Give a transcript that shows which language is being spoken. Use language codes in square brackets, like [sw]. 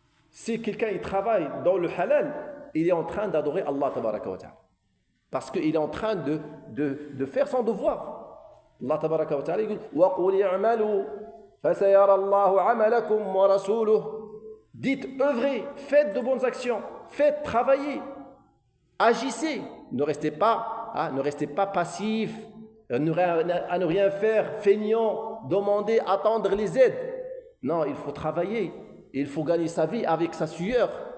[fr] Si quelqu'un il travaille dans le halal, il est en train d'adorer Allah tabaraka wa ta'ala. Parce qu'il est en train de faire son devoir. Allah tabaraka wa ta'ala dit [ar] وَقُلْ اعْمَلُوا فَسَيَرَى اللَّهُ عَمَلَكُمْ وَرَسُولُهُ. [fr] Dites, œuvrez, faites de bonnes actions, faites travailler, agissez. Ne restez pas passif, à ne rien faire, feignant, demander, attendre les aides. Non, il faut travailler. Il faut gagner sa vie avec sa sueur.